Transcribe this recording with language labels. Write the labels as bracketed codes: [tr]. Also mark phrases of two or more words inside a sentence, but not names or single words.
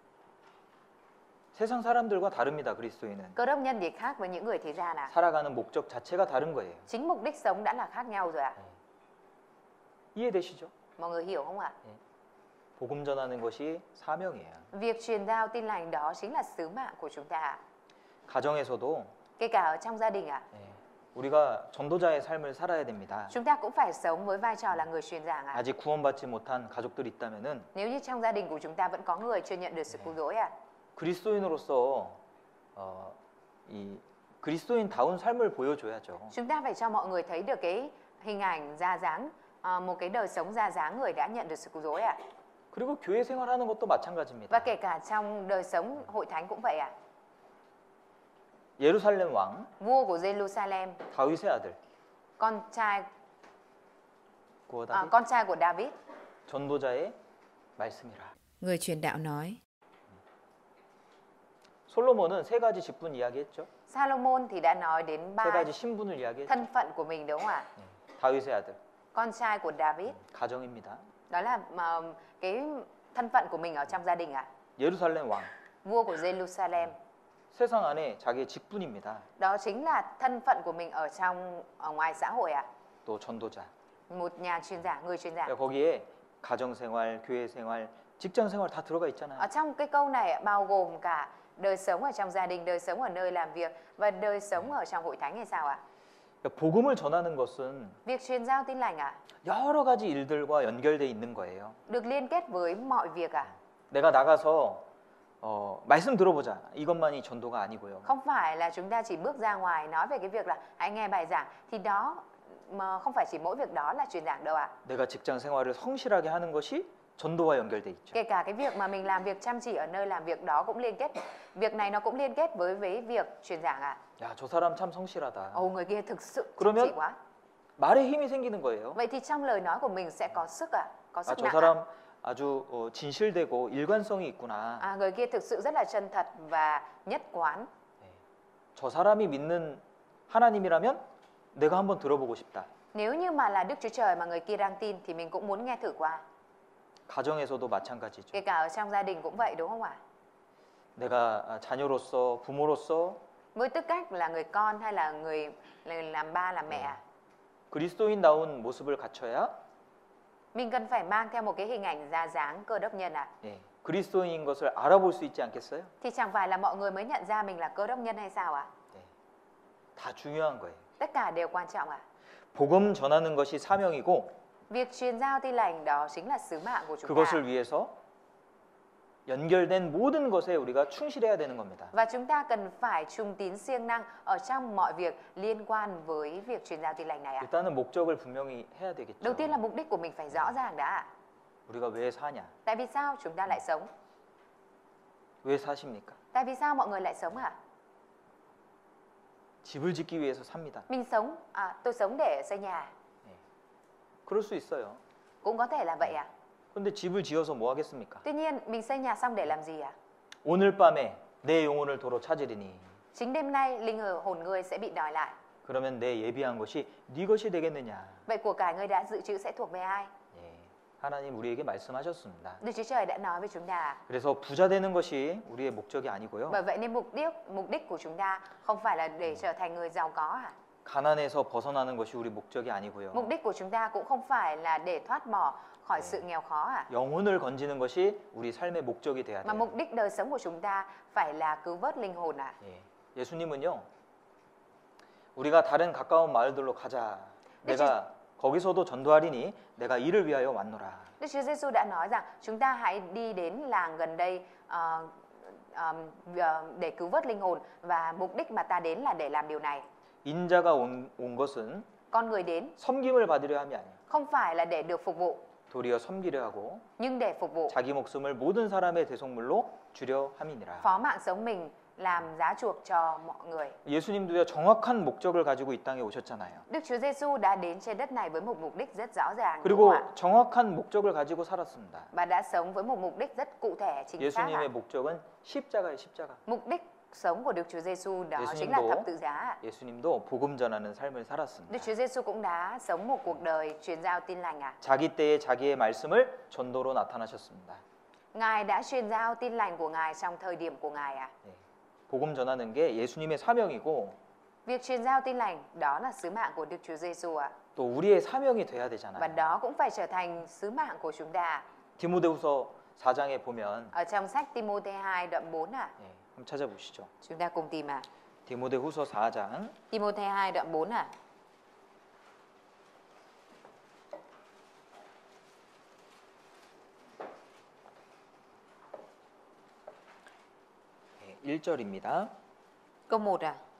[ko] 세상 사람들과 다릅니다. 그리스도인은. [vi] Cơ đốc nhân thì khác với những người thế gian ạ. [ko] 살아가는 목적 자체가 다른 거예요. [vi] Chính mục đích sống đã là khác nhau rồi ạ. [ko] 이해되시죠? [vi] Mọi người hiểu không ạ? [ko] 복음 전하는 것이 사명이에요. [vi] Việc truyền giao tin lành đó chính là sứ mạng của chúng ta ạ. [ko] 가정에서도 [vi] Kể cả ở trong gia đình ạ, [ko] 우리가 전도자의 삶을 살아야 됩니다. [vi] chúng ta cũng phải sống với vai trò là người truyền giảng ạ. [ko] 아직 구원받지 못한 가족들이 있다면은 [vi] Nếu như trong gia đình của chúng ta vẫn có người chưa nhận được sự cứu rỗi ạ, [ko] 그리스도인으로서 이 그리스도인다운 삶을 보여줘야죠. [vi] chúng ta phải cho mọi người thấy được cái hình ảnh ra dáng một cái đời sống ra dáng người đã nhận được sự cứu rỗi ạ. [ko] 그리고 교회 생활하는 것도 마찬가지입니다. [vi] Và kể cả trong đời sống hội thánh cũng vậy ạ. [ko] 예루살렘 왕 [vi] Vua của Jerusalem, [ko] 다윗의 아들 [vi] con trai [ko] 고다윗 [vi] con trai của David, [ko] 전도자의 말씀이라. [vi] Người truyền đạo nói. [ko] 솔로몬은 세 가지 직분 이야기했죠. [vi] Salomon thì đã nói đến [ko] 세 [vi] ba [ko] 가지 신분을 이야기했죠. [vi] thân phận của mình đúng không ạ? [ko] 다윗의 아들 [vi] Con trai của David, [ko] 가정입니다. [vi] đó là cái thân phận của mình ở trong gia đình ạ. [ko] 예루살렘 왕 [vi] Vua của Jerusalem, [ko] 세상 안에 자기의 직분입니다. [vi] đó chính là thân phận của mình ở ngoài xã hội ạ. [ko] 또 전도자. [vi] Một nhà truyền giả, người truyền giả. [ko] 거기에 가정생활, 교회생활, 직장생활 다 들어가 있잖아요. [vi] Ở trong cái câu này bao gồm cả đời sống ở trong gia đình, đời sống ở nơi làm việc và đời sống ở trong hội thánh hay sao ạ? [ko] 복음을 전하는 것은 [vi] Việc truyền giao tin lành ạ, [ko] 여러 가지 일들과 연결돼 있는 거예요. [vi] được liên kết với mọi việc ạ. [ko] 내가 나가서 말씀 들어보자. 이것만이 전도가 아니고요. [vi] Không phải là chúng ta chỉ bước ra ngoài nói về cái việc là hãy nghe bài giảng, thì đó mà không phải chỉ mỗi việc đó là truyền giảng đâu ạ. [ko] 내가 직장 생활을 성실하게 하는 것이 전도와 연결돼 있죠. [vi] Kể cả cái việc mà mình làm việc chăm chỉ ở nơi làm việc đó cũng liên kết, việc này nó cũng liên kết với việc truyền giảng ạ. [ko] 야, 저 사람 참 성실하다. [vi] Ồ, người kia thực sự chăm [ko] 그러면 [vi] chỉ quá. [ko] 말에 힘이 생기는 거예요. [vi] Vậy thì trong lời nói của mình sẽ có sức ạ, có 아, sức [ko] 저 [vi] nặng ạ. [ko] 사람 아주 진실되고 일관성이 있구나. [vi] Người kia thực sự rất là chân thật và nhất quán. [ko] 저 사람이 믿는 하나님이라면 내가 한번 들어보고 싶다. [vi] Nếu như mà là Đức Chúa Trời mà người kia đang tin thì mình cũng muốn nghe thử qua. [ko] 가정에서도 마찬가지죠. [vi] Kể cả ở trong gia đình cũng vậy đúng không ạ? [ko] 내가 자녀로서 부모로서 [vi] Với tư cách là người con hay là người làm ba làm mẹ, [ko] 그리스도인다운 모습을 갖춰야 [vi] mình cần phải mang theo một cái hình ảnh ra dáng cơ đốc nhân ạ. [ko] 그리스도인인 것을 알아볼 수 있지 않겠어요? [vi] Thì chẳng phải là mọi người mới nhận ra mình là cơ đốc nhân hay sao ạ? [ko] 다 중요한 거예요. [vi] Tất cả đều quan trọng ạ. [ko] 복음 전하는 것이 사명이고 [vi] Việc truyền giao tin lành đó chính là sứ mạng của chúng ta. [ko] 그것을 위해서 연결된 모든 것에 우리가 충실해야 되는 겁니다. [vi] Và chúng ta cần phải trung tín siêng năng ở trong mọi việc liên quan với việc truyền giao tin lành này ạ. [ko] 일단은 목적을 분명히 해야 되겠죠. [vi] Đầu tiên là mục đích của mình phải rõ ràng đã ạ. [ko] 우리가 왜 사냐? [vi] Tại vì sao chúng ta lại sống? [ko] 왜 사십니까? [vi] Tại vì sao mọi người lại sống ạ? [ko] 집을 짓기 위해서 삽니다. [vi] Mình sống, tôi sống để xây nhà. [ko] 그럴 수 있어요. [vi] Cũng có thể là vậy ạ. [ko] 그런데 집을 지어서 뭐 하겠습니까? [vi] Tuy nhiên mình xây nhà xong để làm gì ạ? [ko] 오늘 밤에 내 영혼을 도로 찾으리니 [vi] Chính đêm nay linh hồn ngươi sẽ bị đòi lại. [ko] 그러면 내 예비한 것이 네 것이 되겠느냐? [vi] Vậy của cải ngươi đã dự trữ sẽ thuộc về ai? [ko] 하나님 우리에게 말씀하셨습니다. [vi] Đức Chúa Trời đã nói với chúng ta. [ko] 그래서 부자 되는 것이 우리의 목적이 아니고요. [vi] Bởi vậy nên mục đích của chúng ta không phải là để trở thành người giàu có ạ. [ko] 가난에서 벗어나는 것이 우리 목적이 아니고요. [vi] Mục đích của chúng ta cũng không phải là để thoát bỏ khỏi sự nghèo khó ạ. [ko] 영혼을 건지는 것이 우리 삶의 목적이 돼야 [vi] Mà [ko] 돼요. [vi] mục đích đời sống của chúng ta phải là cứu vớt linh hồn ạ. [ko] 예수님은요. 우리가 다른 가까운 마을들로 가자. 내가 거기서도 전도하리니 내가 이를 위하여 왔노라. [vi] Đức Chúa Giêsu đã nói rằng chúng ta hãy đi đến làng gần đây để cứu vớt linh hồn, và mục đích mà ta đến là để làm điều này. [ko] 인자가 온 것은 [vi] Con người đến [ko] 섬김을 받으려 함이 아니에요. [vi] không phải là để được phục vụ, [ko] 도리어 섬기려 하고 [vi] nhưng để phục vụ, [ko] 자기 목숨을 모든 사람의 대속물로 주려 함이니라. [vi] phó mạng sống mình làm giá chuộc cho mọi người. [ko] 예수님도요 정확한 목적을 가지고 이 땅에 오셨잖아요. [vi] Đức Chúa Giêsu đã đến trên đất này với một mục đích rất rõ ràng, đúng [ko] 그리고 [vi] không ạ? [ko] 정확한 목적을 가지고 살았습니다. [vi] Và đã sống với một mục đích rất cụ thể, chính xác ạ. [ko] 예수님의 목적은 십자가예요, 십자가. [vi] Mục đích sống của Đức Chúa Giêsu đó chính là thập tự giá ạ. [ko] 예수님도 복음 전하는 삶을 [vi] Đức [ko] 살았습니다. [vi] Chúa Giêsu cũng đã sống một cuộc đời truyền giao tin lành ạ. [ko] 자기 때에 자기의 말씀을 전도로 나타나셨습니다. [vi] Ngài đã truyền giao tin lành của Ngài trong thời điểm của Ngài ạ. [ko] 복음 전하는 게 예수님의 사명이고 [vi] Việc truyền giao tin lành đó là sứ mạng của Đức Chúa Giêsu ạ. [ko] 또 우리의 사명이 돼야 [vi] Và [ko] 되잖아요. [vi] đó cũng phải trở thành sứ mạng của chúng ta. [ko] 디모데후서 4장에 보면 [vi] Ở trong sách Timôthê 2 đoạn 4 ạ. [ko] 한번 찾아보시죠. [vi] Chúng ta cùng tìm ạ. [ko] 디모데후서 4장 [vi] Timôthê 2 đoạn 4 ạ. [ko] 네, 1절입니다. [vi] Câu 1 ạ.